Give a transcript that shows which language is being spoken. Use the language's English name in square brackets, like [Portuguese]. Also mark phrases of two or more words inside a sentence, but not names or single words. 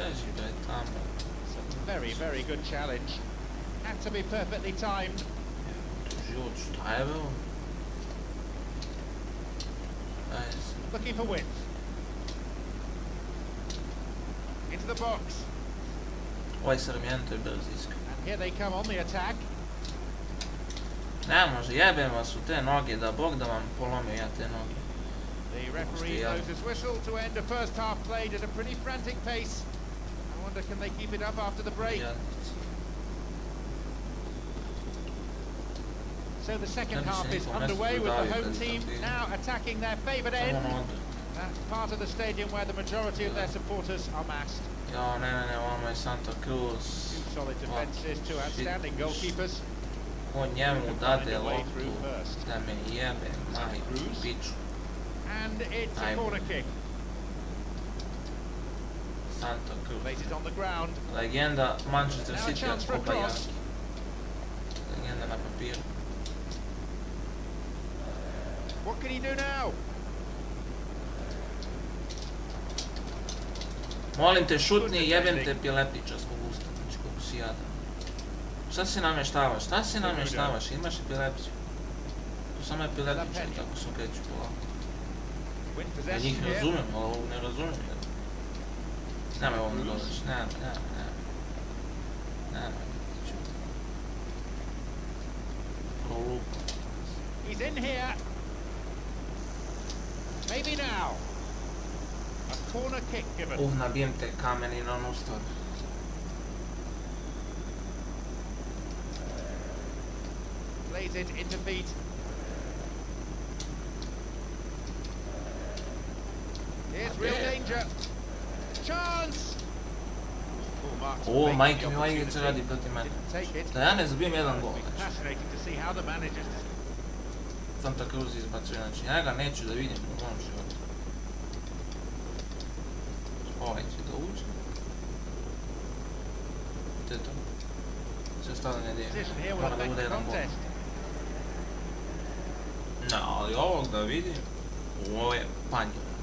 [English] Very, very good challenge. Had to be perfectly timed. Looking for width. Into the box. [Bosnian] Ovaj Sarmiento je brziska. [English] And here they come on the attack. [Bosnian] Ne može, jebem vas u te noge, da Bog da vam polomio ja te noge. [English] The referee blows his whistle to end a first half played at a pretty frantic pace. I wonder, can they keep it up after the break? So the second half is underway with the home team now attacking their favoured end. That's part of the stadium where the majority of their supporters are massed. [Bosnian] Jao, ne, ovamo je Santa Cruz. [English] Two solid defences, two outstanding goalkeepers. [Bosnian] Ko njemu dade loptu da me jebe, majku, piču. [English] And it's a corner kick. Santa Cruz. Plays on the ground. [Bosnian] Legenda Manchester City od Kopa Jaki. Legenda na papiru. [English] What can he do now? [Bosnian] Molim te, šutni, jebem te piletića zbog usta, znači koliko si jadan. Šta si namještavaš? Šta si namještavaš? Imaš epilepsiju. To samo epileptičar, tako se okreću polako. Ja njih razumijem, ali ovog ne razumijem. Nemoj ovo ne dodaš, nemoj. Prolupa. [English] He's in here. Maybe now. A corner kick given. [Bosnian] Nabijem te kamen i na onu stvar. [English] Plays it into feet. Here's real danger. Chance! [Bosnian] Majke mi ova igrica radi protiv mene. Da ja ne zabijem jedan gol. [English] Fascinating to see how the managers. [Bosnian] Santa Cruz izbacuje, znači ja ga neću da vidim u mom životu. Ovaj će da uđe. To je to. Sve ostalo ne dijem. Mora da bude jedan gol. Ne, ali ovog da vidim, ovo je panj.